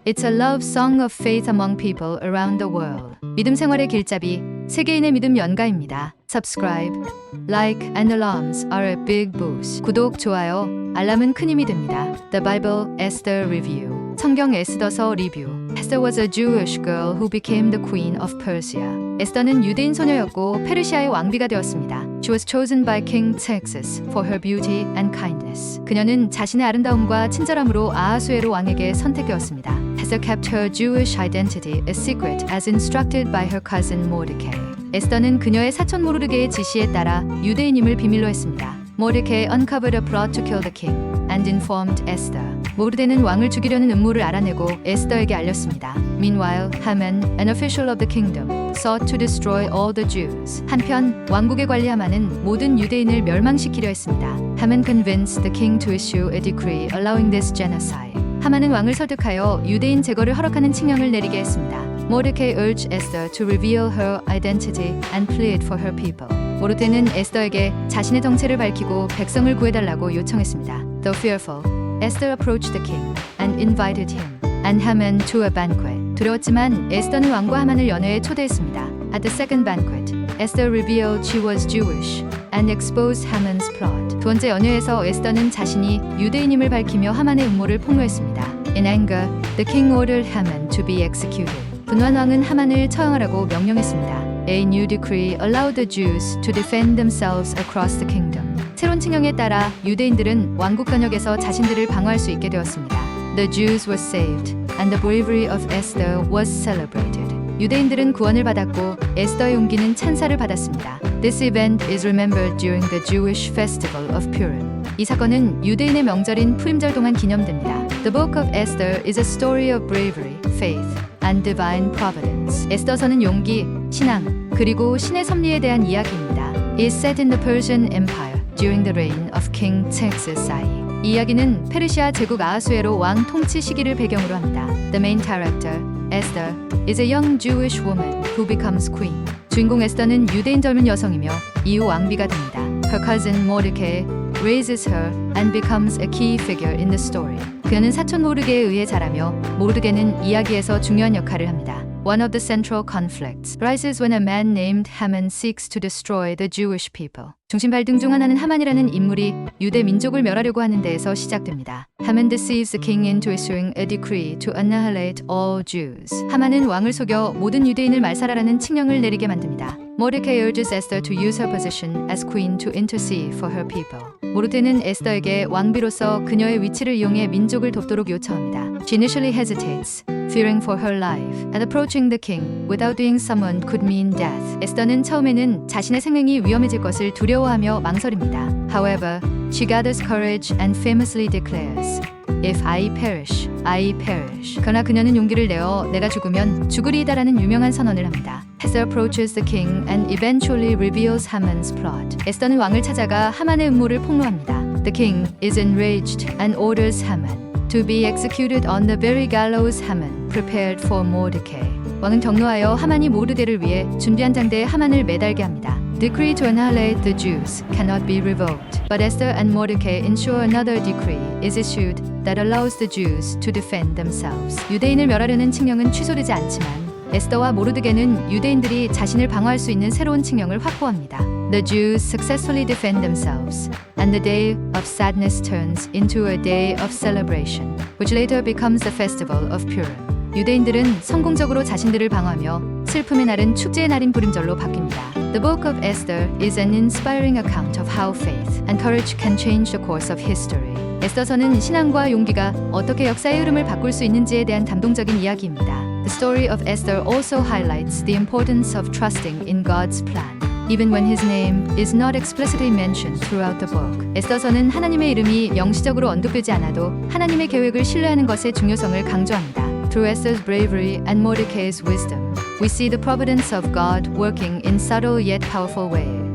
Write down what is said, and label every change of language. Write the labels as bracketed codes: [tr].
[en] It's a love song of faith among people around the world. [ko] 믿음 생활의 길잡이, 세계인의 믿음 연가입니다. [en] Subscribe, like and alarms are a big boost. [ko] 구독, 좋아요, 알람은 큰 힘이 됩니다. [en] The Bible Esther Review. [ko] 성경 에스더서 리뷰. [en] Esther was a Jewish girl who became the queen of Persia. [ko] 에스더는 유대인 소녀였고 페르시아의 왕비가 되었습니다. [en] She was chosen by King Xerxes for her beauty and kindness. [ko] 그녀는 자신의 아름다움과 친절함으로 아하수에로 왕에게 선택되었습니다. [en] Esther kept her Jewish identity a secret as instructed by her cousin Mordecai. [ko] 에스더는 그녀의 사촌 모르드게의 지시에 따라 유대인임을 비밀로 했습니다. [en] Mordecai uncovered a plot to kill the king and informed Esther. [ko] 모르드게는 왕을 죽이려는 음모를 알아내고 에스더에게 알렸습니다. [en] Meanwhile, Haman, an official of the kingdom, sought to destroy all the Jews. [ko] 한편 왕국의 관리 하만은 모든 유대인을 멸망시키려 했습니다. [en] Haman convinced the king to issue a decree allowing this genocide. [ko] 하만은 왕을 설득하여 유대인 제거를 허락하는 칙령을 내리게 했습니다. [en] Mordecai urged Esther to reveal her identity and plead for her people. [ko] 모르드게는 에스더에게 자신의 정체를 밝히고 백성을 구해달라고 요청했습니다. [en] Though fearful, Esther approached the king and invited him and Haman to a banquet. [ko] 두려웠지만 에스더는 왕과 하만을 연회에 초대했습니다. [en] At the second banquet, Esther revealed she was Jewish and exposed Haman's plot. [ko] 두 번째 연회에서 에스더는 자신이 유대인임을 밝히며 하만의 음모를 폭로했습니다. [en] In anger, the king ordered Haman to be executed. [ko] 분노한 왕은 하만을 처형하라고 명령했습니다. [en] A new decree allowed the Jews to defend themselves across the kingdom. [ko] 새로운 칙령에 따라 유대인들은 왕국 전역에서 자신들을 방어할 수 있게 되었습니다. [en] The Jews were saved, and the bravery of Esther was celebrated. [ko] 유대인들은 구원을 받았고 에스더의 용기는 찬사를 받았습니다. [en] This event is remembered during the Jewish festival of Purim. [ko] 이 사건은 유대인의 명절인 푸림절 동안 기념됩니다. [en] The book of Esther is a story of bravery, faith, and divine providence. [ko] 에스더서는 용기, 신앙, 그리고 신의 섭리에 대한 이야기입니다. [en] It is set in the Persian Empire during the reign of King Xerxes I. [ko] 이 이야기는 페르시아 제국 아하수에로 왕 통치 시기를 배경으로 합니다. [en] The main character, Esther, is a young Jewish woman who becomes queen. [ko] 주인공 에스더는 유대인 젊은 여성이며 이후 왕비가 됩니다. [en] Her cousin Mordecai raises her and becomes a key figure in the story. [ko] 그녀는 사촌 모르드게에 의해 자라며 모르드게는 이야기에서 중요한 역할을 합니다. [en] One of the central conflicts rises when a man named Haman seeks to destroy the Jewish people. [ko] 중심 발등 중 하나는 하만이라는 인물이 유대 민족을 멸하려고 하는 데에서 시작됩니다. [en] Haman deceives the king into issuing a decree to annihilate all Jews. [ko] 하만은 왕을 속여 모든 유대인을 말살하라는 칙령을 내리게 만듭니다. [en] Mordecai urges Esther to use her position as queen to intercede for her people. [ko] 모르드게는 에스더에게 왕비로서 그녀의 위치를 이용해 민족을 돕도록 요청합니다. [en] She initially hesitates, fearing for her life, and approaching the king without being summoned could mean death. [ko] 에스더는 처음에는 자신의 생명이 위험해질 것을 두려워하며 망설입니다. [en] However, she gathers courage and famously declares, If I perish, I perish. [ko] 그러나 그녀는 용기를 내어 내가 죽으면 죽으리이다라는 유명한 선언을 합니다. [en] Esther approaches the king and eventually reveals Haman's plot. [ko] 에스더는 왕을 찾아가 하만의 음모를 폭로합니다. [en] The king is enraged and orders Haman to be executed on the very gallows Haman prepared for Mordecai. [ko] 왕은 경로하여 하만이 모르드게를 위해 준비한 장대에 하만을 매달게 합니다. [en] Decree to annihilate the Jews cannot be revoked, but Esther and Mordecai ensure another decree is issued that allows the Jews to defend themselves. [ko] 유대인을 멸하려는 칙령은 취소되지 않지만 에스더와 모르드게는 유대인들이 자신을 방어할 수 있는 새로운 칙령을 확보합니다. [en] The Jews successfully defend themselves, and the day of sadness turns into a day of celebration, which later becomes the festival of Purim. [ko] 유대인들은 성공적으로 자신들을 방어하며 슬픔의 날은 축제의 날인 부림절로 바뀝니다. [en] The book of Esther is an inspiring account of how faith and courage can change the course of history. [ko] 에스더서는 신앙과 용기가 어떻게 역사의 흐름을 바꿀 수 있는지에 대한 감동적인 이야기입니다. [en] The story of Esther also highlights the importance of trusting in God's plan, even when his name is not explicitly mentioned throughout the book. [ko] 에스더서는 하나님의 이름이 명시적으로 언급되지 않아도 하나님의 계획을 신뢰하는 것의 중요성을 강조합니다. [en] Through Esther's bravery and Mordecai's wisdom, we see the providence of God working in subtle yet powerful ways.